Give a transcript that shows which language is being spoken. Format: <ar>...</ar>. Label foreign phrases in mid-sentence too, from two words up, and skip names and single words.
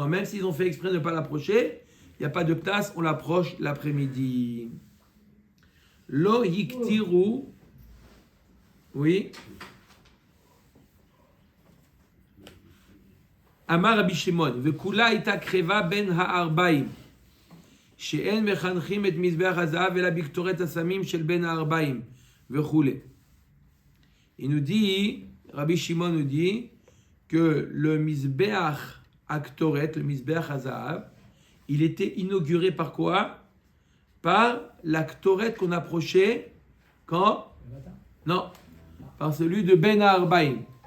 <fr>Même s'ils ont fait exprès de ne pas l'approcher, il n'y a pas de knas, on l'approche l'après-midi.</fr> <he>לא יקטירו,</he> <fr>oui.</fr> <he>אמר רבי שמעון, וכולה היתה קרבה בין הערביים. שאין מחנכים את מזבח הזהב אלא בקטורת הסמים של בין הארבעים וכולי.</he> <fr>Il nous dit, Rabbi Shimon nous dit que le</fr> <he>מזבח הקטורת,</he> <fr>le</fr> <he>מזבח הזהב,</he> <fr>il était inauguré par quoi? Par l'Aktoret qu'on approchait quand? Non, par celui de</fr> <he>בין הערביים.</he>